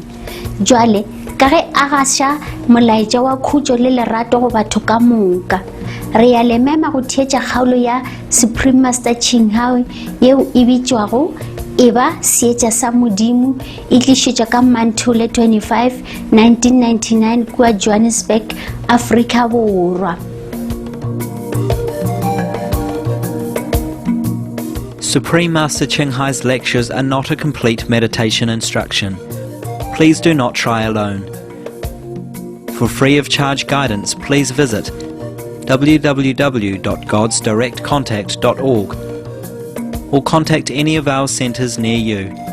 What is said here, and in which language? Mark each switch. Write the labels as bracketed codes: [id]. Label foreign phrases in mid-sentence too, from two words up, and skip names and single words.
[nso] Jwale ka ge a gaša molaetša wa khutšo le lerato go batho ka moka, re ya lemema go theetša kgaolo ya Supreme Master Ching Hai yeo e bitšwago Eba Seetša sa Modimo, e tlišetša ka Mantole 25, 1999 kua Johannesburg, Afrika Borwa. [en] Supreme Master Ching Hai's lectures are not a complete meditation instruction. Please do not try alone. For free of charge guidance, please visit www.godsdirectcontact.org or contact any of our centres near you.